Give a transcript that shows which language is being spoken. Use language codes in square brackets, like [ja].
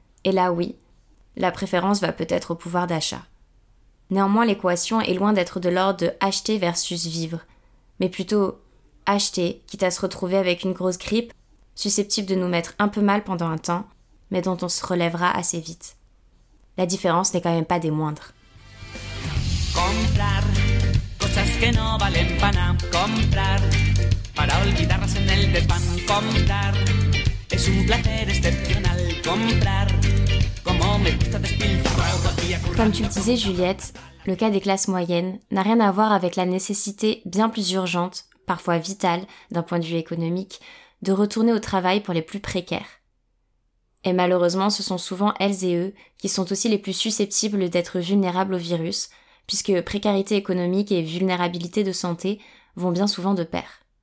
[fr] Et là, oui, la préférence va peut-être au pouvoir d'achat. Néanmoins, l'équation est loin d'être de l'ordre de acheter versus vivre, mais plutôt acheter, quitte à se retrouver avec une grosse grippe, susceptible de nous mettre un peu mal pendant un temps, mais dont on se relèvera assez vite. La différence n'est quand même pas des moindres. [es] Comprar cosas que no valen pana. Comprar para olvidarlas en el desván. Comprar es un placer excepcional. Comprar como me gusta despilfarrar. [fr] Comme tu le disais, Juliette, le cas des classes moyennes n'a rien à voir avec la nécessité bien plus urgente, parfois vitale d'un point de vue économique, de retourner au travail pour les plus précaires. Et malheureusement, ce sont souvent elles et eux qui sont aussi les plus susceptibles d'être vulnérables au virus, puisque précarité économique et vulnérabilité de santé vont bien souvent de pair.